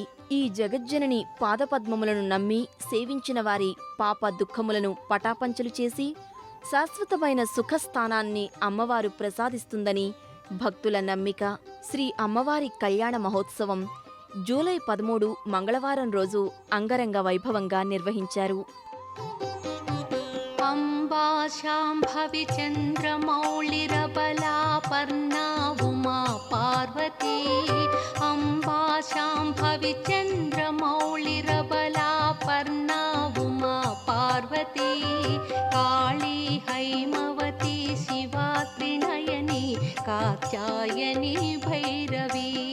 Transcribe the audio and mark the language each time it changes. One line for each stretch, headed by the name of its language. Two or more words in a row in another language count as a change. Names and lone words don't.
Telugu: ఈ జగజ్జనని పాదపద్మములను నమ్మి సేవించిన వారి పాప దుఃఖములను పటాపంచలు చేసి శాశ్వతమైన సుఖస్థానాన్ని అమ్మవారు ప్రసాదిస్తుందని భక్తుల నమ్మిక. శ్రీ అమ్మవారి కళ్యాణ మహోత్సవం జూలై 13 మంగళవారం రోజు అంగరంగ వైభవంగా నిర్వహించారు.
Sanskrit: अम्बा शाम्भवी चन्द्रमौळिरबलापर्णा उमा पार्वती अम्बा शाम्भवी चन्द्रमौळिरबलापर्णा उमा पार्वती काली हैमवती शिवा त्रिनयनी कात्यायनी भैरवी